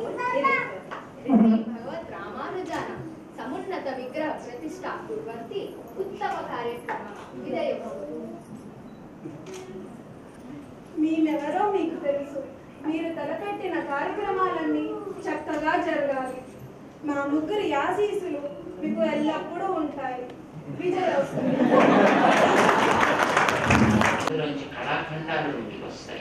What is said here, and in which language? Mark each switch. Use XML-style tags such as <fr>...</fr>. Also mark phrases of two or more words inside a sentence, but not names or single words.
<sa>भगवत रामानुजान समुन्नत विग्रह प्रतिष्ठा कुर्वन्ति उत्तम कार्यक्रमः विधेयः</sa> <te>మేమెవరో మీకు తెలుసు. మీరు తలపెట్టిన కార్యక్రమాలన్నీ చక్కగా జరగాలి. మా ముగ్గురి ఆశీస్సులు మీకు ఎల్లప్పుడూ ఉంటాయి. విజయోస్తు. అందులోంచి కళాఖండాలు ఇంటికి వస్తాయి.</te>